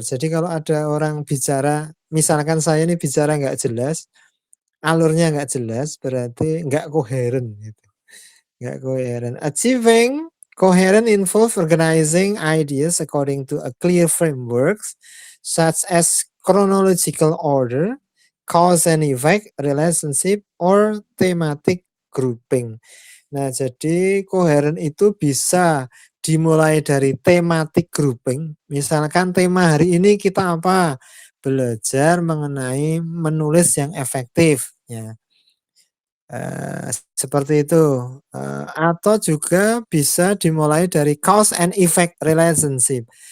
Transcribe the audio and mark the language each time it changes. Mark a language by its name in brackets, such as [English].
[Indonesian] Jadi kalau ada orang bicara, misalkan saya ini bicara nggak jelas, alurnya nggak jelas, berarti nggak coherent gitu. Nggak coherent. [English] Achieving coherent involves organizing ideas according to a clear frameworks such as chronological order, cause and effect, relationship, or thematic grouping. [Indonesian] Nah, jadi coherent itu bisa dimulai dari thematic grouping. Misalkan tema hari ini kita apa? Belajar mengenai menulis yang efektif. Ya. Seperti itu, atau juga bisa dimulai dari cause and effect relationship.